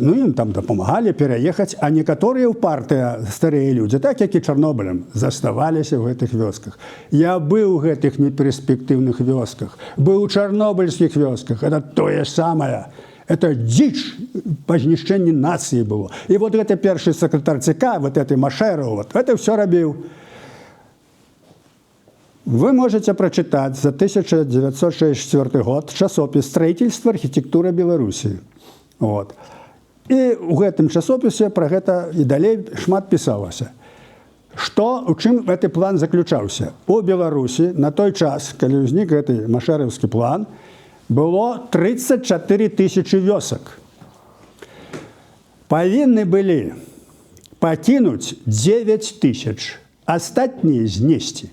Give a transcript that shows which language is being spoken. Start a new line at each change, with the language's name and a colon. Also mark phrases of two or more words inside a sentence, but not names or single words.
Belarusian: Ну, ім там дапамагалі пераехаць, а некаторыя ўпартыя старыя людзі, так як і Чарнобылем, заставаліся ў гэтых вёсках. Я быў у гэтых неперспектыўных вёсках, быў у чарнобыльскіх вёсках. Это тое самае. Это дзіч па знішчэнні нацыі было. І вот гэта першы сакратар ЦК,
Russian: вот этой Машэраў, вот это все рабіў. Вы можете прочитать за 1964 год часопіс «Строительство архитектуры Беларуси». Вот.
Belarusian: І ў гэтым часопісе пра гэта і далей шмат пісалася. У чым гэты план заключаўся? У Беларусі на той час, калі ўзнік гэты машэраўскі план, было 34 тысячи вёсак. Павінны былі пакінуць 9 тысяч, астатнія знесці.